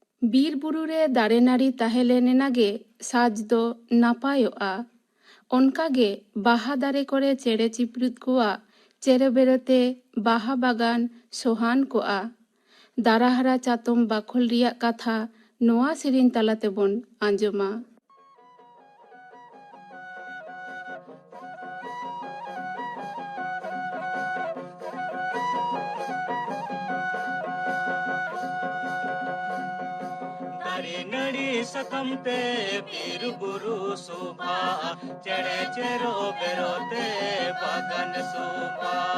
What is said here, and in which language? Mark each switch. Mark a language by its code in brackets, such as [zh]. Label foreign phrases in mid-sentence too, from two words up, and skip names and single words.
[sat] ᱵᱤᱨ ᱵᱩᱨᱩ ᱨᱮ ᱫᱟᱨᱮ ᱱᱟᱹᱲᱤ ᱛᱟᱦᱮᱸ ᱞᱮᱱ ᱮᱱᱟᱜᱮ ᱥᱟᱡᱽ ᱫᱚ ᱱᱟᱯᱟᱭᱚᱜᱼᱟ᱾ ᱚᱱᱠᱟᱜᱮ ᱵᱟᱦᱟ ᱫᱟᱨᱮ ᱠᱚᱨᱮ ᱪᱮᱬᱮ ᱪᱤᱯᱨᱩᱫ ᱠᱚᱣᱟᱜ ᱪᱮᱨᱚᱵᱮᱨᱚᱛᱮ ᱵᱟᱦᱟ ᱵᱟᱜᱟᱱ ᱥᱚᱦᱟᱱ ᱠᱚᱜᱼᱟ᱾ ᱫᱟᱨᱟᱦᱟᱨᱟ ᱪᱟᱛᱚᱢ ᱵᱟᱠᱷᱳᱞ ᱨᱮᱭᱟᱜ ᱠᱟᱛᱷᱟ ᱱᱚᱣᱟ ᱥᱮᱨᱮᱧ ᱛᱟᱞᱟ ᱛᱮᱵᱚᱱ ᱟᱸᱡᱚᱢᱟ᱾ दारे नड़ी सकम ते बीर बुरु शोभा चढ़े चेरो बेरोते बागन शोभा